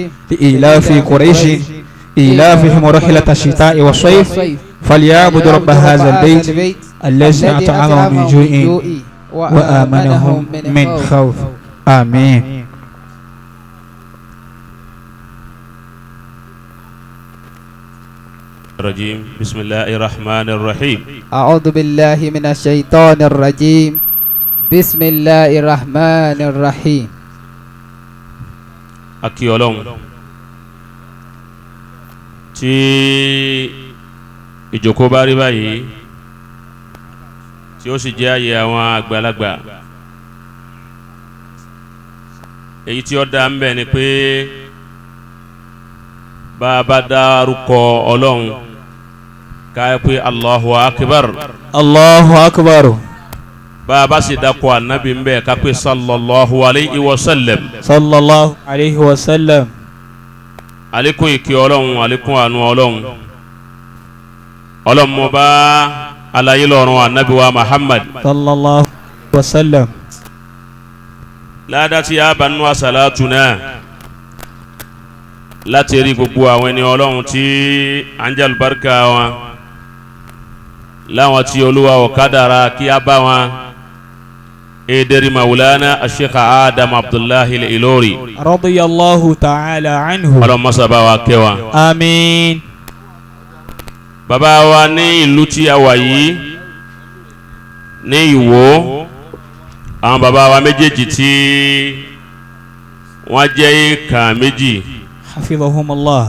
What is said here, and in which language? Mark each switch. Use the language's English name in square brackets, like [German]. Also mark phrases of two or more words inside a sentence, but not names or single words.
[Arabic] لإلاف قريش إلافهم رحلة الشتاء والصيف فليعبد رب هذا البيت الذي أطعمهم من جوع وآمنهم من خوف آمين. الرجيم بسم الله الرحمن الرحيم. أعوذ بالله من الشيطان الرجيم. بسم الله الرحمن الرحيم. [Yoruba] Akí Ọlọ́run tí ìjókòó bá rí báyìí tí ó sì jẹ́ àyè àwọn àgbàlagbà, èyí tí ó dá ń bẹ ni pé bá a bá dárúkọ Ọlọ́run ká pé [Arabic] الله أكبر. الله أكبر. [Yoruba] bá a bá sì dákọ̀ ànábì ń bẹ ká pé [Arabic] صلى الله عليه وسلم. صلى الله عليه وسلم. [Yoruba] Àlékún ìkẹ́ Ọlọ́run, àlékún àánú Ọlọ́run. Ọlọ́run mo bá alayé lọ́run ànábì wa Muhammad. [Arabic] صلى الله عليه وسلم. [Yoruba] Ládá tí a bá nú àsàlátù náà láti rí gbogbo àwọn ẹni Ọlọ́run tí à ń jẹ́ àlùbáríkà wọn, láwọn tí Olúwa ó kádàrá kí a bá wọn. Ederi Maulana Sheikh Adam Abdullahi Al-Ilori [Arabic] رضي الله تعالى عنه. [Yoruba] Ọlọ́run má ṣe bá wa kẹ́ wọn. Àmín. Bàbá wa ní ìlú tí a wà yìí ní Ìwó, àwọn bàbá wa méjèèjì tí wọ́n jẹ́ ìkà méjì Hafidhahumullah.